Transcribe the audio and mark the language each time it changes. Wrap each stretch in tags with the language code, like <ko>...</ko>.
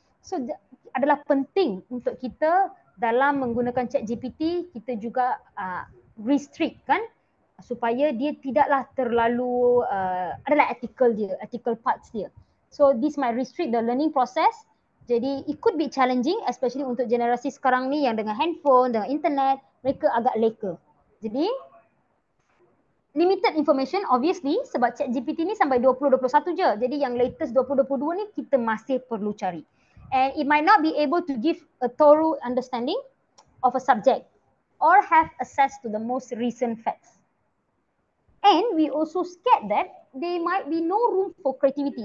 <ms>So adalah penting untuk kita dalam menggunakan ChatGPT, kita juga restrict kan, supaya dia tidaklah terlalu adalah ethical parts dia.</ms> <en>So this might restrict the learning process.</en> <ms>Jadi</ms> <en>it could be challenging,</en> <ms>especially untuk generasi sekarang ni yang dengan handphone, dengan internet, mereka agak leka. Jadi</ms> <en>limited information obviously,</en> <ms>sebab ChatGPT ni sampai 2021 je. Jadi yang latest 2022 ni kita masih perlu cari.</ms> <en>And it might not be able to give a thorough understanding of a subject or have access to the most recent facts. And we also scared that there might be no room for creativity.</en>